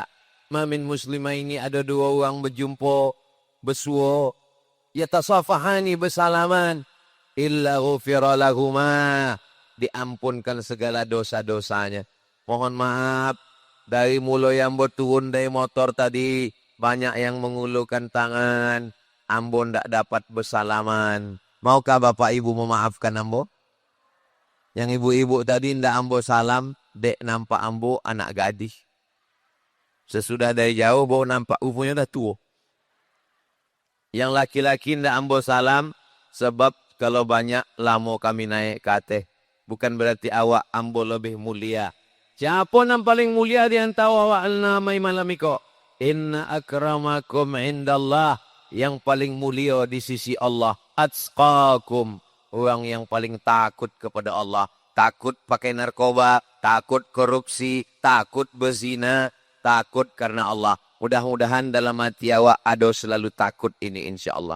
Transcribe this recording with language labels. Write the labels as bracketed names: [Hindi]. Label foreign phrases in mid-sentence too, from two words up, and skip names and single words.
[Indonesian] Mamin muslimah ini ada dua orang berjumpa, bersuara, yatasafahani bersalaman, [Arabic] إلا غفر لهما, [Indonesian] diampunkan segala dosa-dosanya. Mohon maaf, dari mula yang berturun dari motor tadi, banyak yang mengulurkan tangan, ambo ndak dapat bersalaman. Maukah Bapak Ibu memaafkan ambo? Yang ibu-ibu tadi ndak ambo salam, dek nampak ambo anak gadis. Sesudah dari jauh baru nampak umurnya dah tua. Yang laki-laki ndak ambo salam sebab kalau banyak lama kami naik ke atas. Bukan berarti awak ambo lebih mulia. Siapa yang paling mulia di antara awak namai malam iko? [Arabic] إن أكرمكم عند الله. [Indonesian] Yang paling mulia di sisi Allah. Atqakum. Orang yang paling takut kepada Allah. Takut pakai narkoba. Takut korupsi. Takut berzina. Takut karena Allah. Mudah-mudahan dalam hati awak ada selalu takut ini insyaAllah.